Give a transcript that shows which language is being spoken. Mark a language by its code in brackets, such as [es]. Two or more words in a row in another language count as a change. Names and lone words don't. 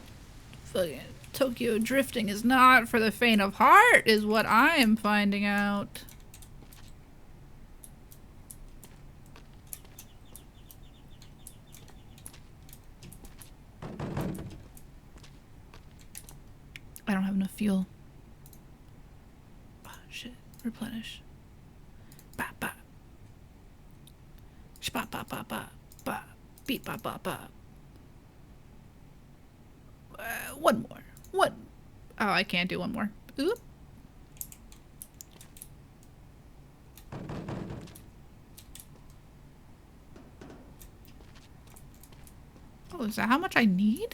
[en] Fucking Tokyo drifting is not for the faint of heart, is what I am finding out. I don't have enough fuel. Oh, shit. Replenish. Ba ba. Shpa ba ba ba ba. Beep ba ba ba. One more. One. Oh, I can't do one more. Oop. Oh, is that how much I need?